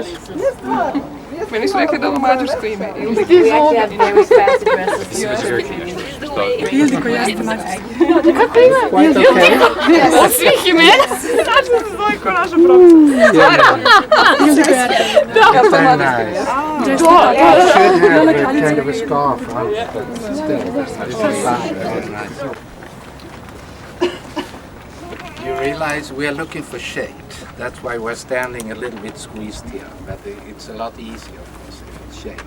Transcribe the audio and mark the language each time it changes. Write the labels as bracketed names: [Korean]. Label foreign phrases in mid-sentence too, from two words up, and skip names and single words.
[Serbian] Meni su rekli da je ovo mađarsko ime. Ildiko jeste mađarsko. Kako ima? Ildiko? Od svih imena? Znači da se zove ko naša profesora. Stvarno? Ildiko jeste. Ja to mađarsko ime. [English] Kind of a scarf on, but still. You realize we are looking for shade. That's why we're standing a little bit squeezed here, but it's a lot easier, of course, if it's shade.